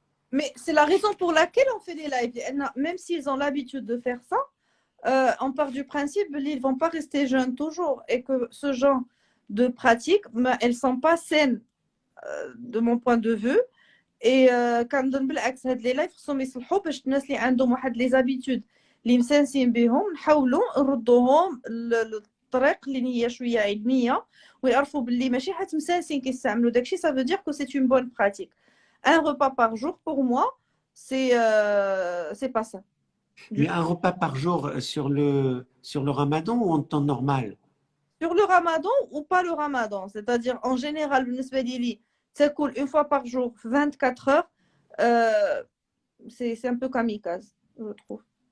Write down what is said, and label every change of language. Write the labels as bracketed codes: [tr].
[fr] mais c'est la raison pour laquelle on fait des lives. Même s'ils ont l'habitude de faire ça, on part du principe qu'ils ne vont pas rester jeunes toujours et que ce genre de pratiques, ben, elles ne sont pas saines de mon point de vue. [ar] Et كنظن بالعكس هاد لي لايف خصهم يصلحوا باش الناس اللي عندهم واحد لي زابيتود اللي مسانسين بهم نحاولوا نردوهم للطريق اللي هي شويه علميه ويعرفوا باللي ماشي حيت مسانسين كيستعملوا داكشي [fr] ça veut dire que c'est une bonne pratique. Un repas par jour pour moi c'est pas ça. Mais un repas par jour sur le ramadan ou en temps normal? Sur le ramadan ou pas le ramadan, c'est-à-dire en général [ar] بالنسبه لي تاكل [fr] une fois par jour 24 heures c'est un peu kamikaze je trouve.